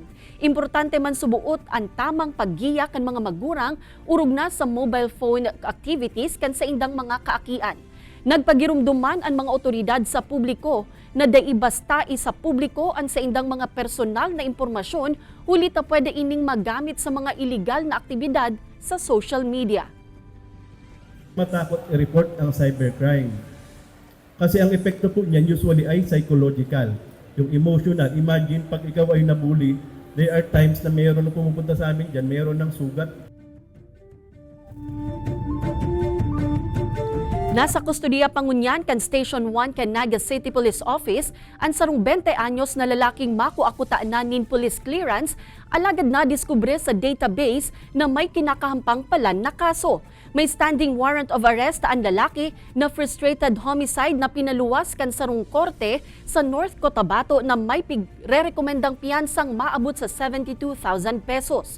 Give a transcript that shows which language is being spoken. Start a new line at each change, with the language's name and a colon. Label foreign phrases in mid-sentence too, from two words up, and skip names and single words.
Bikol: Importante man subuot ang tamang paggiya kan mga magurang urog na sa
English: mobile phone activities
Bikol: kan sa indang mga kaakian. Nagpagirumduman ang mga otoridad sa publiko na dai basta isa publiko ang sa indang mga personal na impormasyon huli ta pwede ining magamit sa mga illegal na aktibidad sa
English: social media.
Filipino: Matakot i-report ang cybercrime. Kasi ang epekto po niyan usually ay psychological. Yung emotional. Imagine pag ikaw ay nabully,
English: there are times
Filipino: na mayroon na pumupunta sa amin dyan, mayroon ng sugat.
Bikol: Nasa kustodiya pangunyan kan Station 1 kan Naga City Police Office ang sarong 20 anyos na lalaking makuakutaan na nin
English: police clearance
Bikol: alagad na diskubre sa database na may kinakahampang palan na kaso. May
English: standing warrant of arrest
Bikol: ang lalaki na
English: frustrated homicide
Bikol: na pinaluwas kan sarong korte sa North Cotabato na may re-rekomendang piyansang maabot sa 72,000 pesos.